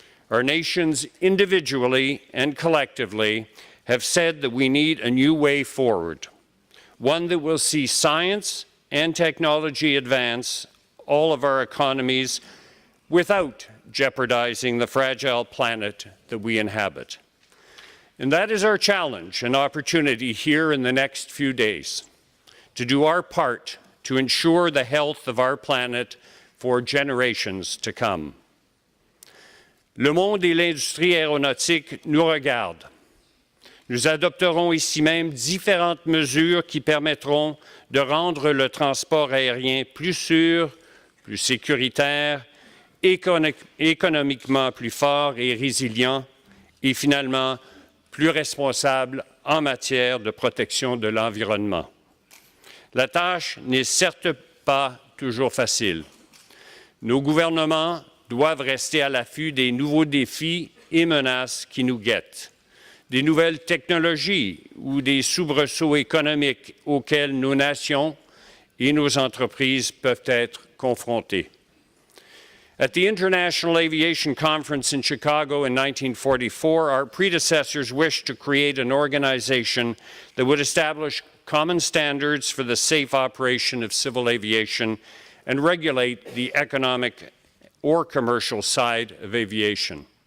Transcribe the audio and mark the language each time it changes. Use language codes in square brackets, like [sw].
[en] Our nations, individually and collectively, have said that we need a new way forward, one that will see science and technology advance all of our economies without jeopardizing the fragile planet that we inhabit. And that is our challenge and opportunity here in the next few days, to do our part to ensure the health of our planet for generations to come. [fr] Le monde et l'industrie aéronautique nous regardent. Nous adopterons ici même différentes mesures qui permettront de rendre le transport aérien plus sûr, plus sécuritaire, économiquement plus fort et résilient, et finalement plus responsable en matière de protection de l'environnement. La tâche n'est certes pas toujours facile. Nos gouvernements doivent rester à l'affût des nouveaux défis et menaces qui nous guettent, des nouvelles technologies ou des soubresauts économiques auxquels nos nations et nos entreprises peuvent être confrontées. [en] At the International Aviation Conference in Chicago in 1944, our predecessors wished to create an organization that would establish common standards for the safe operation of civil aviation and regulate the economic or commercial side of aviation.